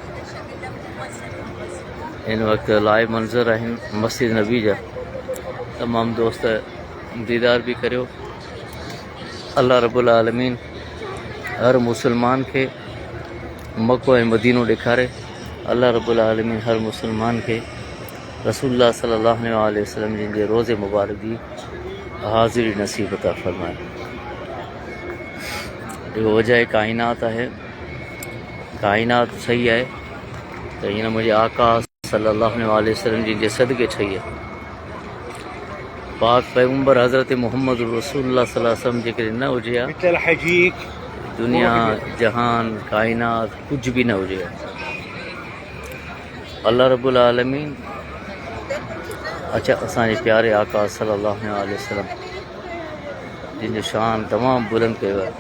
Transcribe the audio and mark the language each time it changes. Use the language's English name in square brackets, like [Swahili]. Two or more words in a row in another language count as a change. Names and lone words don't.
[Sindhi] इन वक्त लाइव मंज़र आहिनि मस्जिद नबी जा। तमाम दोस्त दीदार भी करियो। [Arabic] الله رب العالمين [Sindhi] हर मुसलमान के मक्को ऐं मदीनो ॾेखारे। [Arabic] الله رب العالمين [Sindhi] हर मुसलमान के रसूलुल्लाह [Arabic] صلى الله عليه وسلم [Sindhi] जिन जे रोज़े मुबारक जी हाज़िरी नसीब अता फरमाए। [Hindi] जो वजह कायनात है, कायनात सही है तो इन मुझे आका [Arabic] صلى الله عليه وسلم [Sindhi] जिन जे सदके छई [Hindi] है। [Sindhi] पाक पैगंबर हज़रत मोहम्मद रसूलुल्लाह [Arabic] صلى الله عليه وسلم [Sindhi] जेकॾहिं न हुजे हा, दुनिया जहान कायनात कुछ भी न हुजे। [Arabic] الله رب العالمين [Sindhi] अच्छा असांजे प्यारे आका [Arabic] صلى الله عليه وسلم [Sindhi] जिन जो शान तमाम बुलंद कयो आहे।